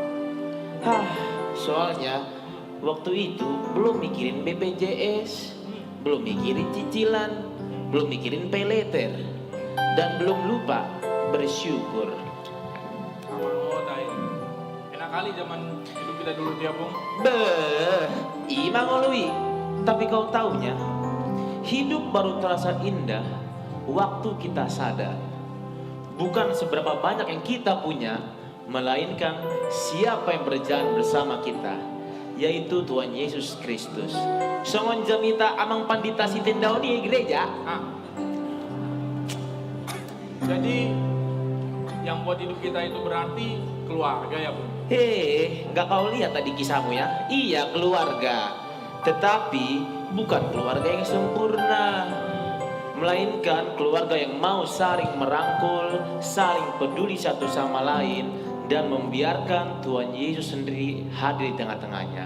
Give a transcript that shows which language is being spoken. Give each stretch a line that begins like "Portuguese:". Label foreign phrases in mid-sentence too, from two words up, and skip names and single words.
Indonesian: Soalnya waktu itu belum mikirin BPJS, belum mikirin cicilan, belum mikirin paylater, dan belum lupa bersyukur. Enak kali zaman hidup kita dulu Tiapung.
Batak Toba: Ima ngolui.
Indonesian: Tapi kau taunya, hidup baru terasa indah waktu kita sadar. Bukan seberapa banyak yang kita punya, melainkan siapa yang berjalan bersama kita, yaitu Tuhan Yesus Kristus.
Batak Toba: Songon jamita amang pandita si tendaoni gereja.
Indonesian: Jadi yang buat hidup kita itu berarti keluarga ya Bu? Nggak kau lihat tadi kisahmu ya? Iya, keluarga. Tetapi bukan keluarga yang sempurna, melainkan keluarga yang mau saling merangkul, saling peduli satu sama lain, dan membiarkan Tuhan Yesus sendiri hadir di tengah-tengahnya.